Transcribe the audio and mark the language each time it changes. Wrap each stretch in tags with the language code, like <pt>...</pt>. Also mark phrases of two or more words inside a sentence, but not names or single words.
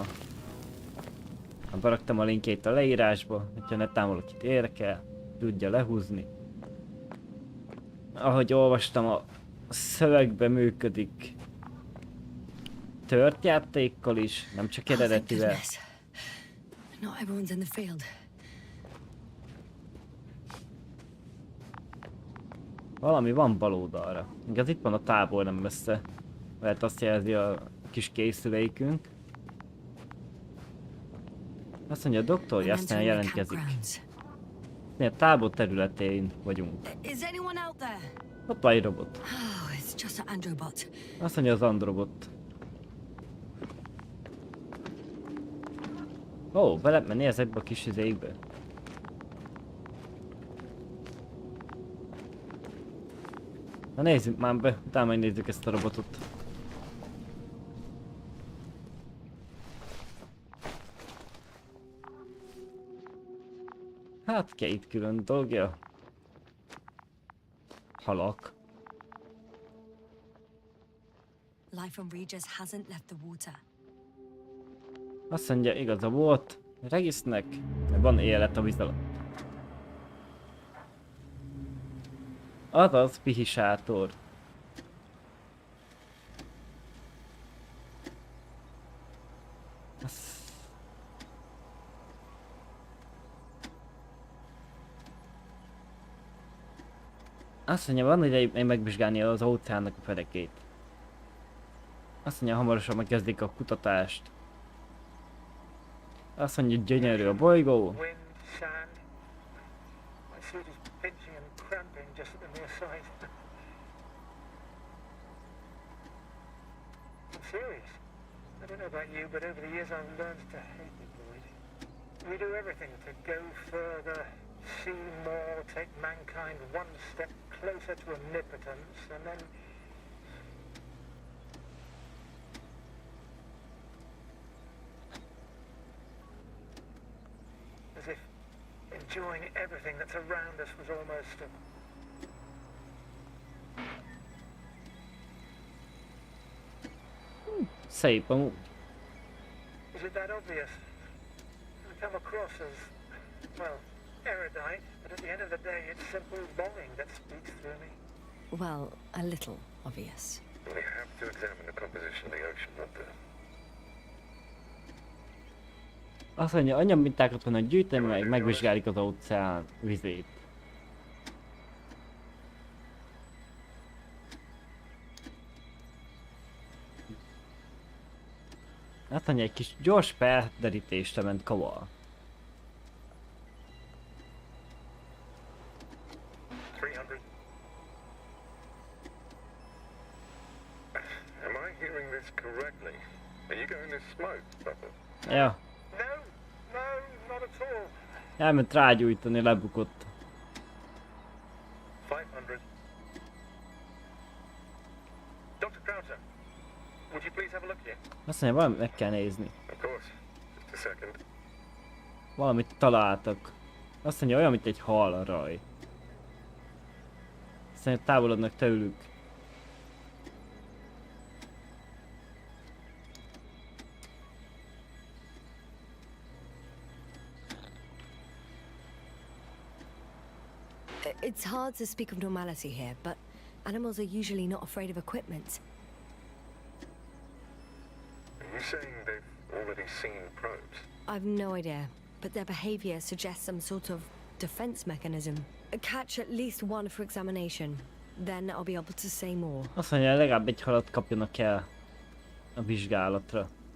<hu>Beraktam a linkjét a leírásba, hogyha netán valakit érdekel, tudja lehúzni. Ahogy olvastam, a szövegbe működik tört játékkal is, nem csak eredetivel.</hu> <en>Not everyone's in the field.</en> <hu>Valami van bal oldalra. Igaz, itt van a tábor, nem messze. Lehet azt jelzi a kis készülékünk. Azt mondja, a doktor, aztán jelentkezik. Mi a tábor területén vagyunk.</hu> <en>Is anyone out there?</en> <hu>Ott van egy robot.</hu> <en>Oh, it's just an androbot.</en> <hu>Azt mondja, az androbot. Ó, be lehet menni ezekbe a kis izékbe. Na nézzük már be, utána megnézzük ezt a robotot. Hát két külön dolgja. Halak.</hu> <en>Life on Regis hasn't left the water.</en> <hu>Azt mondja, igaza volt. Regisnek van élet a víz alatt. Azaz, pihisátor. Azt mondja, van ideig megvizsgálni az óceánnak a fedekét. Azt mondja, hamarosan megkezdik a kutatást. Azt mondja, gyönyörű a bolygó.</hu> <en>Wind, sand. My suit is pinching and cramping just at the mere sight. I'm serious. I don't know about you, but over the years I've learned to hate the void. We do everything to go further, see more, take mankind one step closer to omnipotence, and then... as if enjoying everything that's around us was almost a...</en> <hu>Szép amúgy.</hu> <en>Is it that obvious? I come across as, well, erudite, but at the end of the day it's simple longing that speaks through me. Well, a little obvious. We have to examine the composition of the ocean, not the...</en> <hu>Azt mondja, anyagmintákat vannak gyűjteni, meg megvizsgáljuk az óceán vizét. Azt mondja, egy kis gyors felderítésre ment kaval.</hu> <en>Am I hearing this correctly? Are you going to smoke, Papa?</en> <hu>Ja,</hu> <en>No, no, not at all.</en> <hu>elment rágyújtani, lebukott.</hu> <en>500. Dr. Krauter, would you please have a look here?</en> <hu>Azt mondja, valamit meg kell nézni.</hu> <en>Of course. Just a second.</en> <hu>Valamit találtak. Azt mondja, olyan, mint egy halraj. Azt mondja, távolodnak tőlük.</hu> <en>It's hard to speak of normality here, but animals are usually not afraid of equipment. Are you saying they've already seen probes? I've no idea, but their behavior suggests some sort of defense mechanism. Catch at least one for examination, then I'll be able to say more.</en> <hu>Azt mondja, legalább egy halat kapjanak el a vizsgálatra.</hu>